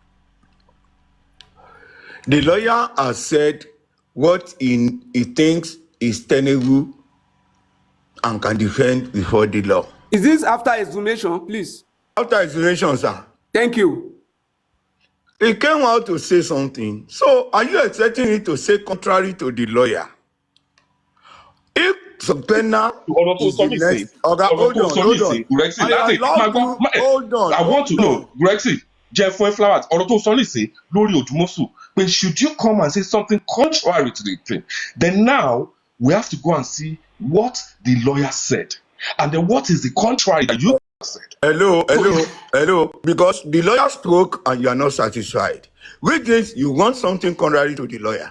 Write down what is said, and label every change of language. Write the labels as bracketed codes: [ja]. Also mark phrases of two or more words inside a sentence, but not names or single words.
[en] The lawyer has said what he thinks is tenable and can defend before the law. Is this after exhumation, please? After exhumation, sir. Thank you. He came out to say something. So are you expecting him to say contrary to the lawyer? If subpoena [yo] ọ̀rọ̀ tó [en] is [yo] sọ [en] the [yo] nísìn [en] next. Okay, [yo] ọ̀rọ̀ tó sọ [en] hold [yo] nísìn [en] on. Grexy I [yo] láti máa [en] allowed [yo] gbọ́ [en] you. Hold on. I want to know Grexy [yo] jẹ́ fún ẹ [en] flowers [yo] ọ̀rọ̀ tó sọ nísìn lórí Òdùmọ̀ṣù pé [en] should you come and say something contrary to the thing then now we have to go and see what the lawyer said and then what is the contrary that you said. Hello. Because the lawyer spoke and you are not satisfied. Which means you want something contrary to the lawyer.